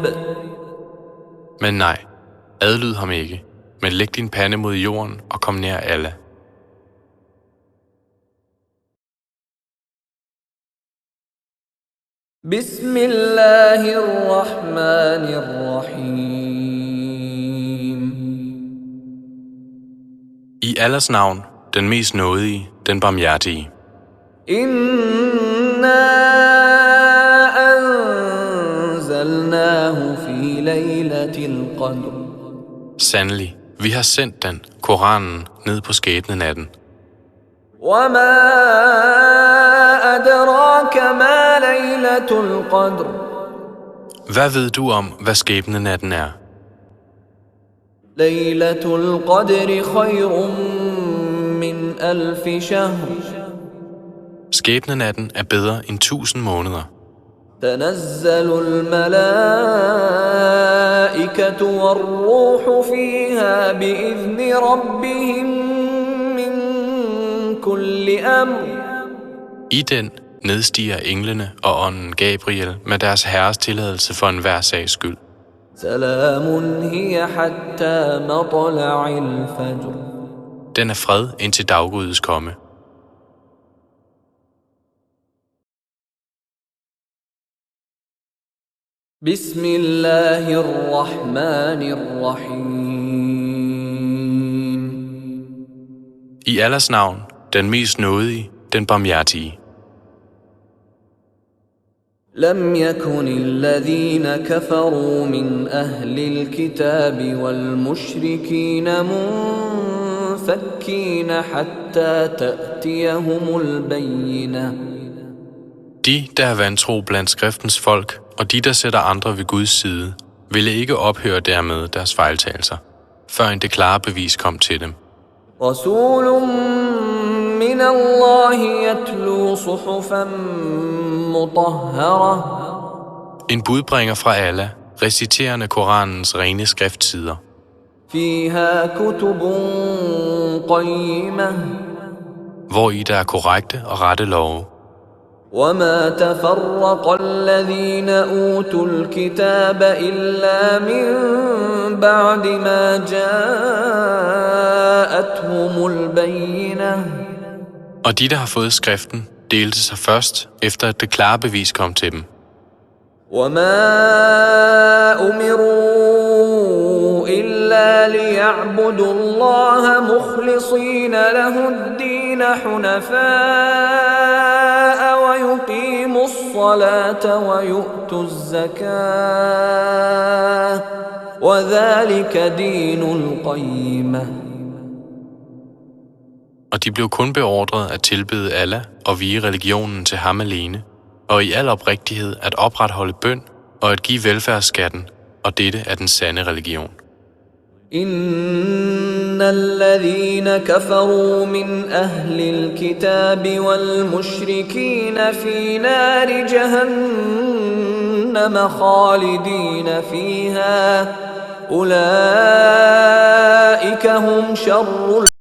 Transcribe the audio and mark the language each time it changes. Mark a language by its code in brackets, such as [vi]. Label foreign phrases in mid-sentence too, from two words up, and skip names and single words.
[da] Men nej, adlyd ham ikke, men læg din pande mod jorden og kom nær Allah. [ar] بسم الله الرحمن الرحيم [da] I Allahs navn, den mest nådige, den barmhjertige. [ar] إنا أنزلناه في ليلة القدر [da] Sandelig, vi har sendt den, Koranen, ned på skæbnenatten. [ar] وما أدراك ما ليلة القدر [da] Hvad ved du om, hvad skæbnenatten er? [ar] ليلة القدر خير من 1000 شهر [da] Skæbnenatten er bedre end 1000 måneder. [ar] تنزل الملائكة والروح فيها بإذن ربهم من كل أمر. [da] I den nedstiger englene og ånden Gabriel med deres herres tilladelse for enhver sags skyld. [ar] سلام هي حتى مطلع الفجر. [da] Den er fred indtil daggryets komme. [ar] بسم الله الرحمن الرحيم. [da] I Allahs navn, den mest nådige, den barmhjertige. [ar] لم يكن الذين كفروا من أهل الكتاب والمشركين منفكين حتى تأتيهم البينة. [da] De, der er vantro blandt skriftens folk, og de, der sætter andre ved Guds side, ville ikke ophøre dermed deres fejltagelser, før en det klare bevis kom til dem. [ar] رسول من الله يتلو صحفا مطهرة. [da] En budbringer fra Allah, reciterende Koranens rene skriftsider. [ar] فيها كتب قيمة. [da] Hvori der er korrekte og rette love. [ar] وما تفرق الذين أوتوا الكتاب إلا من بعد ما جاءتهم البينة. [da] Og de, der har fået skriften, delte sig først, efter at det klare bevis kom til dem. [ar] وما أمروا إلا ليعبدوا الله مخلصين له الدين حنفاء ويقيموا الصلاة ويؤتوا الزكاة وذلك دين القيمة. [da] Og de blev kun beordret at tilbede Allah og vie religionen til ham alene, og i al oprigtighed at opretholde bøn og at give velfærdsskatten, og dette er den sande religion. [ar] إن الذين كفروا من أهل الكتاب والمشركين في نار جهنم خالدين فيها أولئك هم شر